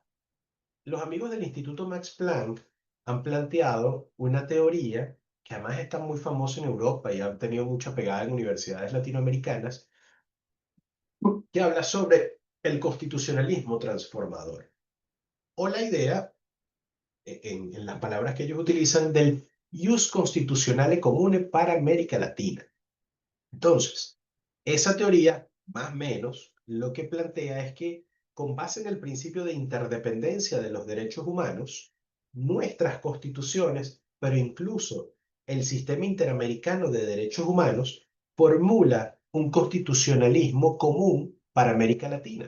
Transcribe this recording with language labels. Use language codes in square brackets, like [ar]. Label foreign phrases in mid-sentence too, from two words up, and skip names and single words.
[es] Los amigos del Instituto Max Planck han planteado una teoría que además está muy famosa en Europa y ha tenido mucha pegada en universidades latinoamericanas, que habla sobre el constitucionalismo transformador, o la idea, en las palabras que ellos utilizan, del [la] ius constitutionale comune [es] para América Latina. Entonces, esa teoría, más o menos, lo que plantea es que, con base en el principio de interdependencia de los derechos humanos, nuestras constituciones, pero incluso el sistema interamericano de derechos humanos, formula un constitucionalismo común para América Latina.